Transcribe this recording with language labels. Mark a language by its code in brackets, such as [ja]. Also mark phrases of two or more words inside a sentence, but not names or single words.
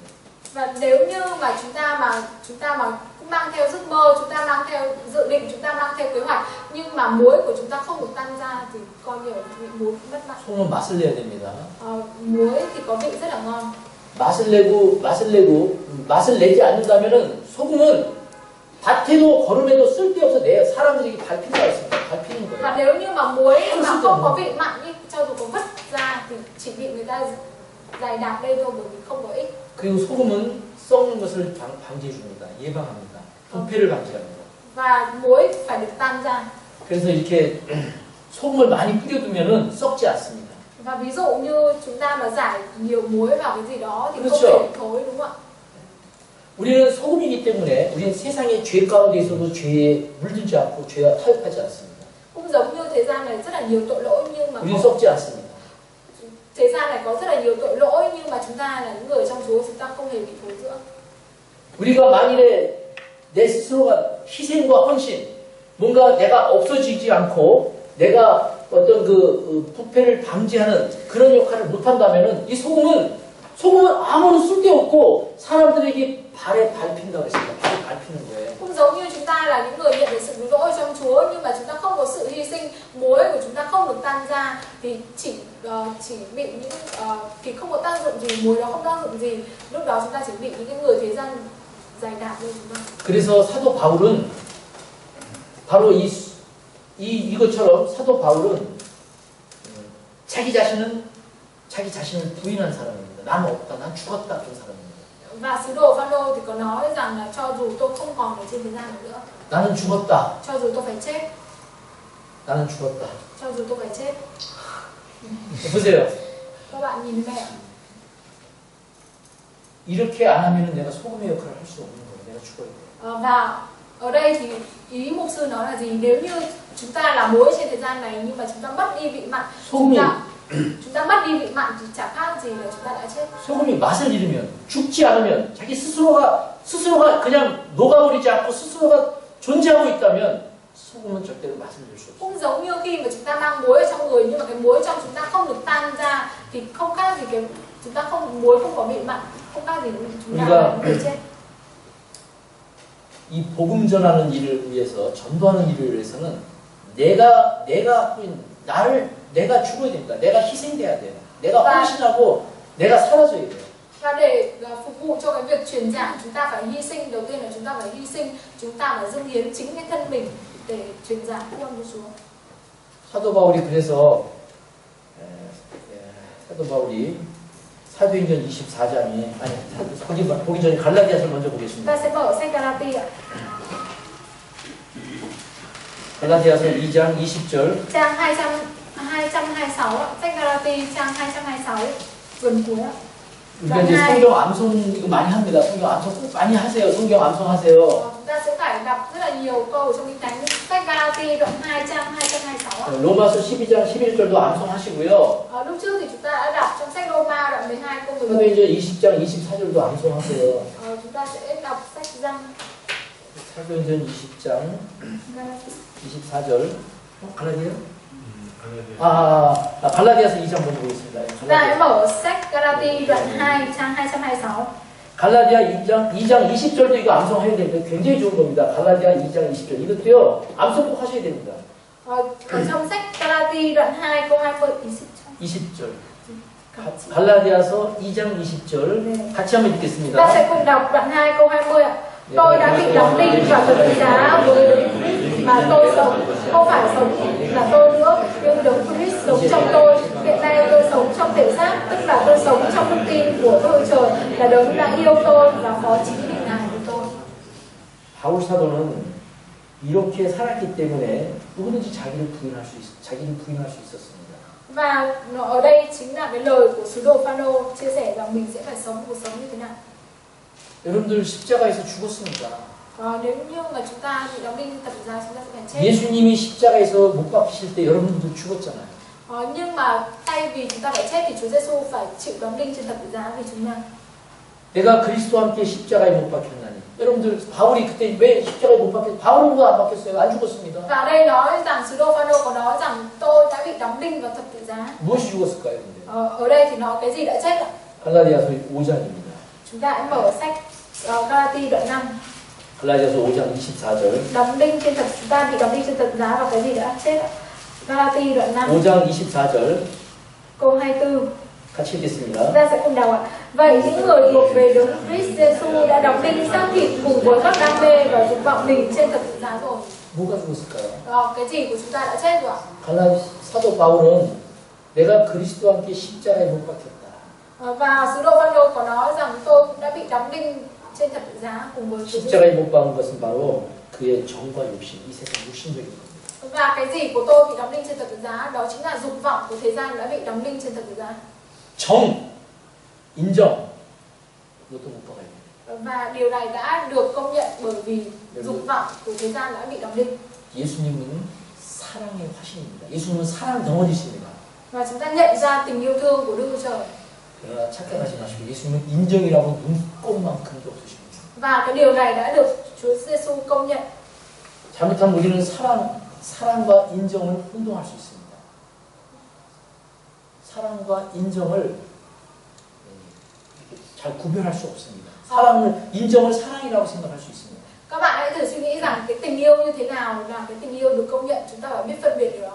[vi] Và nếu như mà chúng ta mà cũng mang theo giấc mơ, chúng ta mang theo dự định, chúng ta mang theo kế hoạch, nhưng mà muối của chúng ta không được tan ra thì coi như là vị muối cũng mất mặn. [ko] 소금은 맛을 내야 됩니다. [vi] Muối thì có vị rất là ngon. [ko] 맛을 내지 않는다면은 소금은 밭에도 거름에도 쓸데없어 내요. 사람들에게 밟힐 수가 있습니다. 밟히는 [vi] Và [ko] 거예요. [vi] nếu như mà muối mà không có vị mặn ý, cho dù có vứt ra thì chỉ bị người ta giày đạp lên thôi, bởi vì không có ích. [ko] 그리고 소금은 썩는 것을 방지해 줍니다. 예방합니다. 부패를 방지합니다. [vi] Và muối phải được tan ra. [ko] 그래서 이렇게 소금을 많이 뿌려두면은 썩지 않습니다. [vi] Và ví dụ như chúng ta mà rải nhiều muối vào cái gì đó thì không [ko] 그렇죠. [vi] thể thối, đúng không ạ? [ko] 우리는 소금이기 때문에 우리는 세상의 죄 가운데 있어도 죄에 물들지 않고 죄와 타협하지 않습니다. [vi] Cũng giống như thế gian này rất là nhiều tội lỗi nhưng mà [ko] 우리는 썩지 않습니다. [vi] thế gian này có rất là nhiều tội lỗi nhưng mà chúng ta là những người trong Chúa, chúng ta không hề bị thối rữa. [ko] 우리가 만일에 내 스스로가 희생과 헌신, 뭔가 내가 없어지지 않고 내가 어떤 그 부패를 방지하는 그런 역할을 못한다면은 이 소금은 소금은 아무런 쓸데없고 사람들에게 발에 밟힌다고 했습니다. 발에 밟히는 거예요. [vi] Cũng giống như chúng ta là những người nhận được sự cứu rỗi trong Chúa, nhưng mà chúng ta không có sự hy sinh, muối của chúng ta không được tan ra thì chỉ bị những thì không có tác dụng gì, muối đó không tác dụng gì, lúc đó chúng ta chỉ bị những cái người thế gian dày đạp thôi chúng ta. [ko] 그래서 사도 바울은 바로 이것처럼 사도 바울은 자기 자신을 부인한 사람입니다. 나는 없다, 난 죽었다 그런 사람입니다. [vi] Và sứ đồ Phaolô thì có nói rằng là cho dù tôi không còn ở trên thế gian này nữa, [ko] 나는 죽었다. [vi] cho dù tôi phải chết, [ko] 나는 죽었다. [vi] cho dù tôi phải chết. [ko] 보세요. [vi] Các bạn nhìn mẹ. [ko] 이렇게 안 하면 내가 소금의 역할을 할 수 없는 거예요. 내가 죽어야 돼요. [vi] Và ở đây thì ý mục sư nói là gì? Nếu như chúng ta là muối trên thế gian này nhưng mà chúng ta mất đi vị mặn, chúng ta mất đi vị mặn thì chẳng khác gì là chúng ta đã chết. [ko] 소금이 맛을 잃으면 죽지 않으면 자기 스스로가 그냥 녹아버리지 않고 스스로가 존재하고 있다면 소금은 절대로 맛을 낼 수 없어요. [vi] Cũng giống như khi mà chúng ta mang muối ở trong người nhưng mà cái muối trong chúng ta không được tan ra thì không khác gì cái chúng ta muối không có vị mặn, không khác gì chúng ta là người chết. [ko] 이 복음 전하는 일을 위해서 전도하는 일을 위해서는 내가 죽어야 됩니다. 내가 희생돼야 돼요. 내가 헌신하고 내가 사라져야 돼요. [vi] Và để phục vụ cho cái việc truyền giảng chúng ta phải hy sinh, đầu tiên là chúng ta phải hy sinh, chúng ta phải dâng hiến chính cái thân mình để truyền giảng福âm của Chúa. [ko] 사도 바울이 그래서 사도 바울이 사도행전 24장에 보기 전에 갈라디아서를 먼저 보겠습니다. [vi] Ta sẽ mở sách Galatia. [ko] 갈라디아서 2장 20절. [vi] Trang 226, sách Galatia trang 226 gần cuối ạ. [ko] 우리가 이제 성경 암송 이거 많이 합니다. 성경 암송 꼭 많이 하세요. 성경 암송하세요. [vi] Chúng ta sẽ phải đọc rất là nhiều câu trong Kinh Thánh. Sách Galatia đoạn 2 trang 226. [ko] 로마서 12장 11절도 암송하시고요. [vi] Lúc trước thì chúng ta đã đọc trong sách Roma đoạn 12 câu 11. [ko] 사도행전 20장 24절도 암송하세요. [vi] Chúng ta sẽ đọc sách Giăng. [ko] 사도행전 20장 24절. 갈라디아? 갈라디아서 2장 먼저 보겠습니다. [vi] Chúng ta hãy mở sách Galatia đoạn 2 trang 226. [ko] 갈라디아 2장 20절도 이거 암송해야 됩니다. 굉장히 좋은 겁니다. 갈라디아 2장 20절. 이것도요, 암송 꼭 하셔야 됩니다. [vi] Ở trong sách Galatia đoạn 2 câu 20. [ko] 20절. 갈라디아서 2장 20절. 같이 한번 읽겠습니다. [vi] Ta sẽ cùng đọc đoạn 2 câu 20 ạ. Tôi đã bị đóng đinh và thập tự giá với mà tôi sống, không phải sống là tôi nữa, nhưng Đấng Christ sống trong tôi. Hiện nay tôi sống trong thể xác, tức là tôi sống trong đức tin của Đức Trời là Đấng đã yêu tôi và phó chính định ngài của tôi. [ko] 바울 사도는 이렇게 살았기 때문에 누구든지 자기를 부인할 수 있었습니다. [vi] Và ở đây chính là cái lời của sứ đồ Phaolô chia sẻ rằng mình sẽ phải sống cuộc sống như thế nào. [ko] 여러분들 십자가에서 죽었습니다. [vi] Nếu như mà chúng ta bị đóng đinh thập tự giá chúng ta sẽ phải chết. [ko] 예수님이 십자가에서 못 박히실 때 여러분들도 죽었잖아요. [vi] Nhưng mà thay vì chúng ta phải chết thì Chúa Giêsu phải chịu đóng đinh trên thập tự giá vì chúng ta. [ko] 내가 그리스도와 함께 십자가에 못 박혔나니. 여러분들 바울이 그때 왜 십자가에 못 박혔어요? 바울은 왜 안 박혔어요? 안 죽었습니다. [vi] Và ở đây nói rằng sứ đồ Phaolô có nói rằng tôi đã bị đóng đinh vào thập tự giá. [ko] 무엇이 죽었을까요? 근데? [vi] Ở đây thì nói cái gì đã chết ạ? [ko] 갈라디아서 5장입니다. [vi] Chúng ta hãy mở sách Galatia đoạn 5. [ko] 갈라디아서 5장 24절. [vi] Đóng đinh trên chúng ta bị đóng đinh trên thập tự giá và cái gì đã chết ạ? Galatia đoạn 5. [ko] 5장 24절. [vi] Câu 24. [ko] 같이 읽겠습니다. [vi] Chúng ta sẽ cùng đọc ạ. Vậy những người thuộc về Đấng Christ Giêsu đã đóng đinh xác thịt cùng với các đam mê và dục vọng mình trên thập tự giá rồi. [ko] 뭐가 죽었을까요? [vi] Cái gì của chúng ta đã chết rồi ạ? [ko] 사도 바울은 내가 그리스도와 함께 십자가에 못 박혔다. [vi] Và sứ đồ Phaolô có nói rằng tôi cũng đã bị đóng đinh trên thập tự giá cùng với Chúa Giêsu. [ko] 십자가에 못 박은 것은 바로 그의 정과 욕심, 이 세상 욕심적인 겁니다. [vi] Và cái gì của tôi bị đóng đinh trên thập tự giá đó chính là dục vọng của thế gian đã bị đóng đinh trên thập tự giá. [ko] 정, 인정, 이것도 못 박아야 돼요. [vi] Và điều này đã được công nhận bởi vì dục vọng của thế gian đã bị đóng đinh. [ko] 예수님은 사랑의 화신입니다. 예수님은 사랑 덩어리십니다. [vi] Và chúng ta nhận ra tình yêu thương của Đức Chúa Trời. [ko] 그러나 착각하지 마시고 예수님은 인정이라고 눈꼽만큼도 없으십니다. [vi] Và cái điều này đã được Chúa Giêsu công nhận. [ko] 잘못하면 우리는 사랑과 인정을 혼동할 수 있습니다. 사랑과 인정을 잘 구별할 수 없습니다. 사랑을 인정을 사랑이라고 생각할 수 있습니다. [vi] Các bạn hãy thử suy nghĩ rằng cái tình yêu như thế nào là cái tình yêu được công nhận, chúng ta phải biết phân biệt điều đó.